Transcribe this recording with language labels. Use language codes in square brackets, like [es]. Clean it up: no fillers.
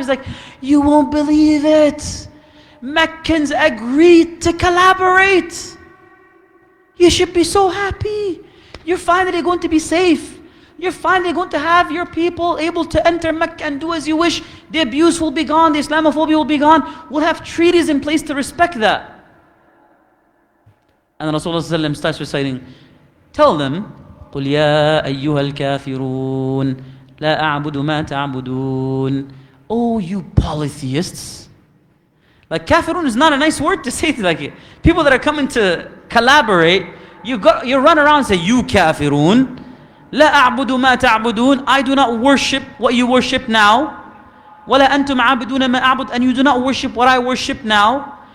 [en] He's like, you won't believe it. Meccans agreed to collaborate. You should be so happy. You're finally going to be safe. You're finally going to have your people able to enter Mecca and do as you wish. The abuse will be gone. The Islamophobia will be gone. We'll have treaties in place to respect that. And Rasulullah starts reciting, tell them, [ar] قُلْ يَا أَيُّهَا الْكَافِرُونَ لَا أَعْبُدُ مَا تَعْبُدُونَ. [en] Oh, you polytheists. Like, kafirun is not a nice word to say to, like, people that are coming to collaborate. You run around and say, you kafirun. [ar] La a'budu ma ta'budun. [en] I do not worship what you worship now. [ar] وَلَا أَنْتُمْ عَابِدُونَ مَا أَعْبُدُ, [en] and you do not worship what I worship now.